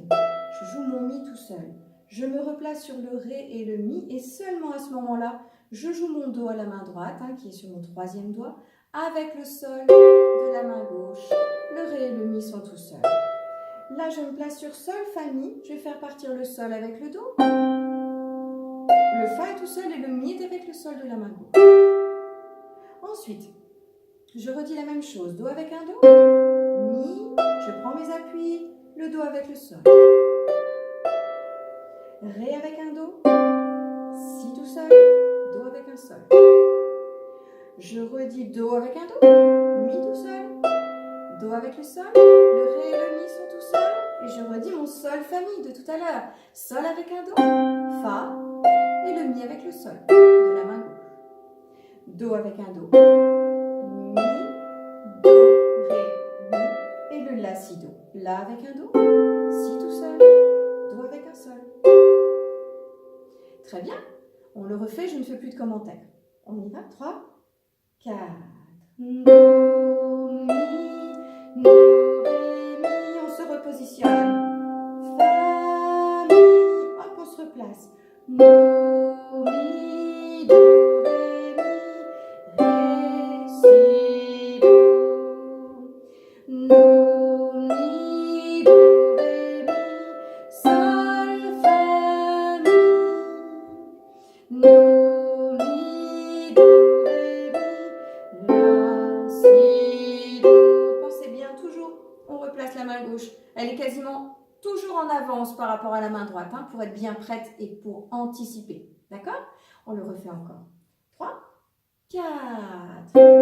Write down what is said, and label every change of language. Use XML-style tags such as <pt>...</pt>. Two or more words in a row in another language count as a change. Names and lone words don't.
<fr>Je joue mon mi tout seul. Je me replace sur le ré et le mi et seulement à ce moment-là, je joue mon do à la main droite, hein, qui est sur mon troisième doigt, avec le sol de la main gauche. Le ré et le mi sont tout seuls. Là, je me place sur sol, fa, mi. Je vais faire partir le sol avec le do. Le fa est tout seul et le mi est avec le sol de la main gauche. Ensuite, je redis la même chose. Do avec un do. Mi, je prends mes appuis. Le do avec le sol. Ré avec un do. Si tout seul. Do avec un sol. Je redis do avec un do. Mi tout seul. Do avec le sol. Le ré et le mi sont tout seuls. Et je redis mon sol, fa, mi de tout à l'heure. Sol avec un do. Fa. Et le mi avec le sol de la main gauche. Do avec un do. Mi, do, ré, mi. Et le la, si, do. La avec un do. Si tout seul. Do avec un sol. Très bien. On le refait, je ne fais plus de commentaires. On y va. 3, 4. Do, mi, do, ré, mi. On se repositionne. Fa, mi. Hop, on se replace. Do, mi, do, ré, mi, ré, si, do. Do, mi, do, ré, mi, sol, fa, mi. Do, mi, do, ré, mi, la, si, do. Pensez bien, toujours, on replace la main gauche. Elle est quasiment toujours en avance par rapport à la main droite, hein, pour être bien prête et pour anticiper. D'accord? On le refait encore. 3, 4.</fr>